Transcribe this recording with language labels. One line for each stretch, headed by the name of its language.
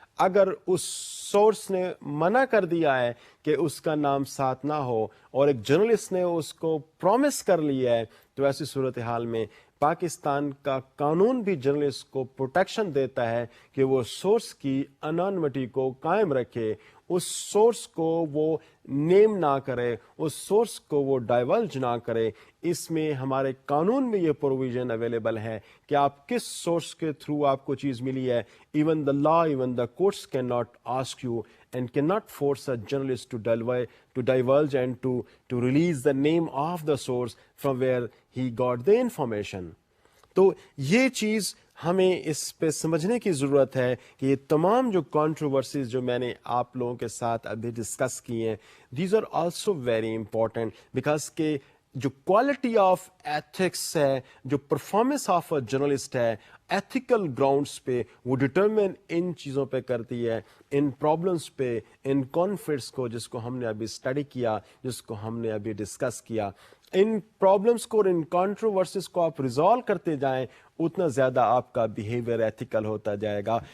Urdu: اگر اس سورس نے منع کر دیا ہے کہ اس کا نام ساتھ نہ ہو اور ایک جرنلسٹ نے اس کو پرومس کر لیا ہے تو ایسی صورتحال میں پاکستان کا قانون بھی جرنلسٹ کو پروٹیکشن دیتا ہے کہ وہ سورس کی انانیمٹی کو قائم رکھے, اس سورس کو وہ نیم نہ کرے, اس سورس کو وہ ڈائیولج نہ کرے. اس میں ہمارے قانون میں یہ پروویژن اویلیبل ہے کہ آپ کس سورس کے تھرو آپ کو چیز ملی ہے.
English: Even the law, even the courts can not ask you and cannot force a journalist to divulge and to release the name of the source from where he got the information.
Urdu: تو یہ چیز ہمیں اس پہ سمجھنے کی ضرورت ہے کہ یہ تمام جو کنٹروورسیز جو میں نے آپ لوگوں کے ساتھ ابھی ڈسکس کی ہیں،
English: these are also very important, because
Urdu: کہ جو
English: quality of ethics
Urdu: ہے، جو
English: performance of a journalist
Urdu: ہے ایتھیکل گراؤنڈس پہ، وہ ڈٹرمن ان چیزوں پہ کرتی ہے، ان پرابلمس پہ، ان کانفلکٹس کو جس کو ہم نے ابھی اسٹڈی کیا، جس کو ہم نے ابھی ڈسکس کیا، ان پرابلمس کو اور ان کانٹروورسیز کو آپ ریزالو کرتے جائیں، اتنا زیادہ آپ کا بیہیویئر ایتھیکل ہوتا جائے گا.